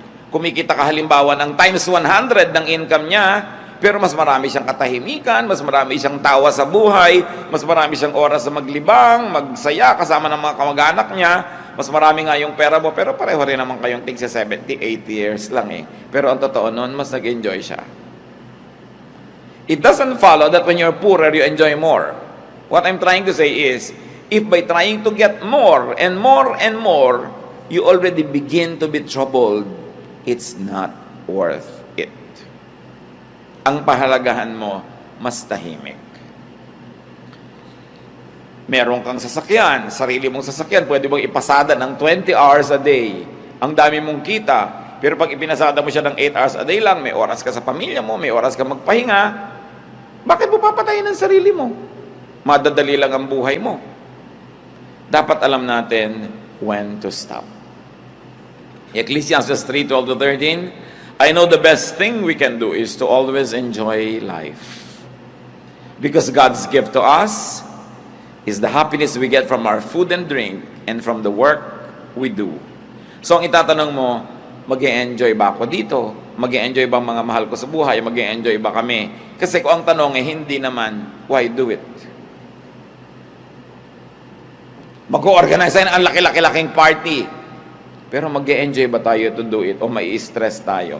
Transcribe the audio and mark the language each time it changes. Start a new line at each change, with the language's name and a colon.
Filipino: Kumikita ka halimbawa ng times 100 ng income niya, pero mas marami siyang katahimikan, mas marami siyang tawa sa buhay, mas marami siyang oras sa maglibang, magsaya kasama ng mga kamag-anak niya, mas marami nga yung pera mo, pero pareho rin naman kayong tig sa 70, 80 years lang eh. Pero ang totoo nun, mas nag-enjoy siya.
English: It doesn't follow that when you're poorer, you enjoy more. What I'm trying to say is, if by trying to get more and more and more, you already begin to be troubled, it's not worth it.
Filipino: Ang pahalagahan mo, mas tahimik. Meron kang sasakyan, sarili mong sasakyan, pwede bang ipasada ng 20 hours a day. Ang dami mong kita, pero pag ipinasada mo siya ng 8 hours a day lang, may oras ka sa pamilya mo, may oras ka magpahinga, bakit mo papatayin ang sarili mo? Madadali lang ang buhay mo. Dapat alam natin when to stop.
English: Ecclesiastes 3:12-13, I know the best thing we can do is to always enjoy life. Because God's gift to us is the happiness we get from our food and drink and from the work we do.
Filipino: So ang itatanong mo, mag-e-enjoy ba ako dito? Mag-e-enjoy ba ang mga mahal ko sa buhay? Mag-e-enjoy ba kami? Kasi kung ang tanong eh, hindi naman,
English: why do it?
Filipino: Mag-organize tayo ng laki-laki-laking party. Pero mag-e-enjoy ba tayo to do it? O mai-stress tayo?